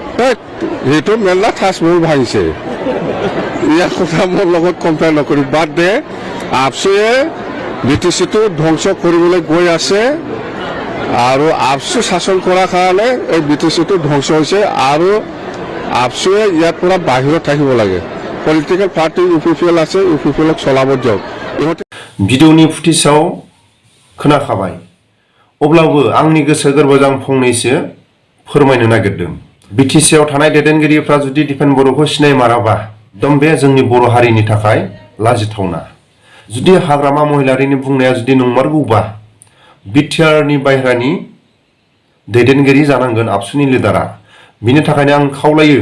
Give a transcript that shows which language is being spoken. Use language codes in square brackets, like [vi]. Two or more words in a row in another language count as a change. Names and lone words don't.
[as] সেইটো মেলা তাজমহল ভাঙিছে ইয়াৰ কথা মোৰ লগত কম্পেয়াৰ নকৰি বাদ দে ABSUয়ে বিটিচিটো ধ্বংস কৰিবলৈ গৈ আছে আৰু আবসু শাসন কৰাৰ কাৰণে এই বিটিচিটো ধ্বংস হৈছে আৰু আবসুৱে ইয়াৰ পৰা বাহিৰত থাকিব লাগে [en] political party [as] ইউপিপিএল আছে ইউপিপিএলক চলাব দিয়ক ইহঁতে [brx] भिडिअनि फुटेजाव खोनाखाबाय अब्लाबो आंनि गोसो गोरबोजों फंनैसो फोरमायनो नागिरदों बिटिसिआव थानाय दैदेनगिरिफ्रा जुदि दिपेन बर'खौ सिनायमाराबा एकदम बे जोंनि बर' हारिनि थाखाय लाजिथावना जुदि हाग्रामा महिलारिनि बुंनाया जुदि नंमारगौबा बिटिआरनि बायह्रानि दैदेनगिरि जानांगोन आबसुनि लिडारा बिनि थाखायनो आं खावलायो